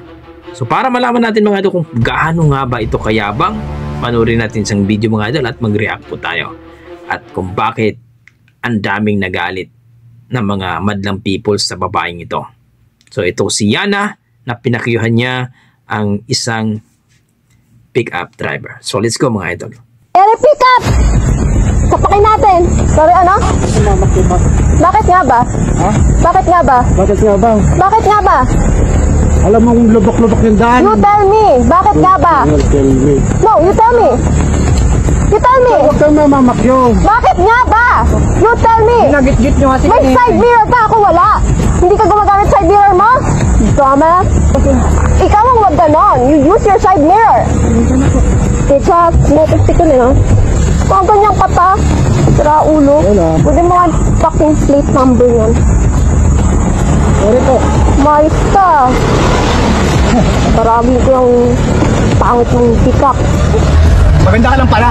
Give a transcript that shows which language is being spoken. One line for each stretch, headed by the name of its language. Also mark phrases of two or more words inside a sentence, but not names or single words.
Filipino: So para malaman natin mga idol kung gaano nga ba ito kayabang, panoorin natin isang video mga idol at mag-react po tayo. At kung bakit ang daming nagalit ng mga madlang people sa babaeng ito. So ito si Yana na pinakyuhan niya ang isang pick-up driver.
English: So let's go
Filipino: mga idol. Pick up! Sapakin natin. Sorry ano? Bakit nga ba? Ha? Bakit nga ba? Bakit nga ba? Bakit nga ba? Alam mo kung lubok-lubok yung daan.
English: You tell me.
Filipino: Bakit nga ba?
English: Tell me. No, you tell me. You tell me.
Filipino: Huwag kang mamamakyo. Bakit nga ba?
English: You tell me.
Filipino: Nagit-git nyo kasi. May
English: side mirror
Filipino: ka, ako wala. Hindi ka gumagamit
English: side mirror
Filipino: mo? Dumbass. Ikaw ang wag ganon.
English: You use your side mirror.
Filipino: Teacher, next ko na. Kung ganyang kata, sira ulo. Pwede mo ang
English: fucking plate number
Filipino: yan. Sorry po. Mais ka. Marami ko yung pangit ng pick-up. Maganda ka lang pala.